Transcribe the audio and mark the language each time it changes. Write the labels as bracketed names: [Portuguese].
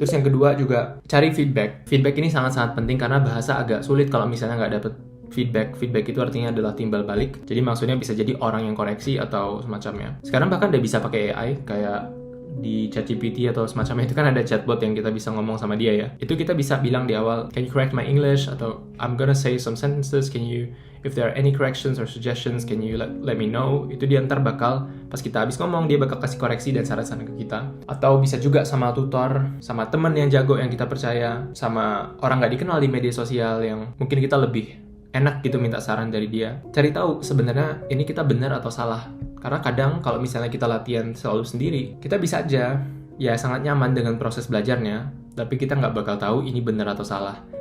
[Indonesian] Terus yang kedua juga cari feedback. Feedback ini sangat-sangat penting karena bahasa agak sulit kalau misalnya nggak dapet feedback. Feedback itu artinya adalah timbal balik. Jadi maksudnya bisa jadi orang yang koreksi atau semacamnya. Sekarang bahkan udah bisa pakai AI kayak di ChatGPT atau semacamnya, itu kan ada chatbot yang kita bisa ngomong sama dia ya. Itu kita bisa bilang di awal, [English] can you correct my English? [Indonesian] Atau [English] I'm gonna say some sentences, can you, if there are any corrections or suggestions, can you let me know? [Indonesian] Itu dia ntar bakal, pas kita habis ngomong, dia bakal kasih koreksi dan saran-saran ke kita. Atau bisa juga sama tutor, sama teman yang jago yang kita percaya, sama orang nggak dikenal di media sosial yang mungkin kita lebih enak gitu minta saran dari dia. Cari tahu sebenarnya ini kita benar atau salah. Karena kadang kalau misalnya kita latihan selalu sendiri, kita bisa aja ya sangat nyaman dengan proses belajarnya, tapi kita nggak bakal tahu ini benar atau salah.